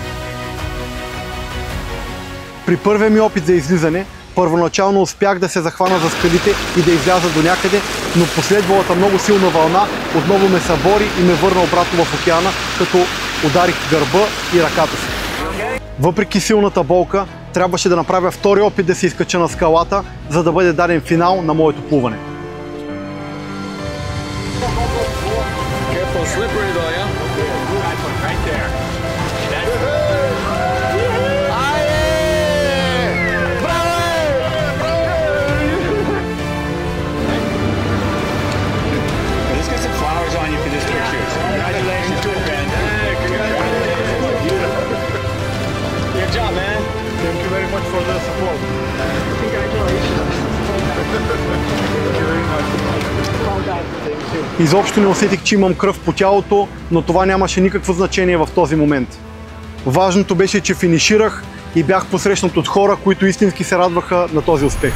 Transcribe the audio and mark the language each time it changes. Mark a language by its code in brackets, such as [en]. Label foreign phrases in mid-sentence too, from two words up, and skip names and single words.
[bg] При първия ми опит за излизане, първоначално успях да се захвана за скалите и да изляза до някъде, но последвалата много силна вълна отново ме събори и ме върна обратно в океана, като ударих гърба и ръката си. Въпреки силната болка, трябваше да направя втори опит да се изкача на скалата, за да бъде даден финал на моето плуване. [en] little slippery though, yeah? Right there. Let's get some flowers on you for this picture. Congratulations, good man. Good job, man. Thank you very much for the support. [bg] Изобщо не усетих, че имам кръв по тялото, но това нямаше никакво значение в този момент. Важното беше, че финиширах и бях посрещнат от хора, които истински се радваха на този успех.